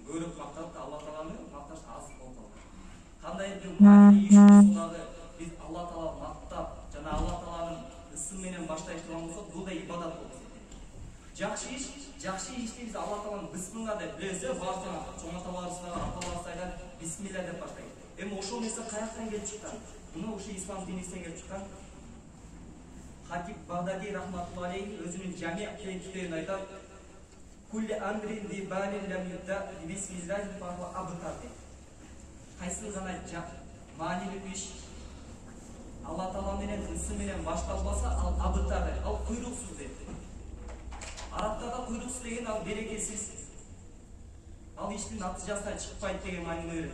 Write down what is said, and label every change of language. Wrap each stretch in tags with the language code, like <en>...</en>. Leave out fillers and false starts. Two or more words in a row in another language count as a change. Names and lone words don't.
<ky>Көбүрөөк мактап да Алла Тааланы макташ аз болуп калган. Кандай бир маанилүү иш болсо дагы биз Алла Таала мактап жана Алла Тааланын ысым менен баштай турган болсок, бул да ибадат болуп эсептелет. Жакшы ишти биз Алла Тааланын бисмилла деп билебиз, баардыгы чоң аталарыбызга, аталарыбыз айтат, бисмилла деп баштайт. Эми ошол нерсе каяктан келип чыккан? Муну ушу ислам динибизден келип чыккан. Хатиб Багдади</ky> <ar>رحمة الله عليه</ar> <ky>өзүнүн Жами' деген китебинде айтат:</ky> <ar>"كل أمر ذي بال لم يبدأ ببسم الله فأبتر" дейт.</ar> <ky>Кайсы гана маанилүү иш Алла Таала менен ысым менен башталбаса, ал абтар, ал куйруксуз дейт. Арабтарда куйруксуз деген ал берекесиз. Ал иштин натыйжасынан чыкпайт деген маанине берет.</ky>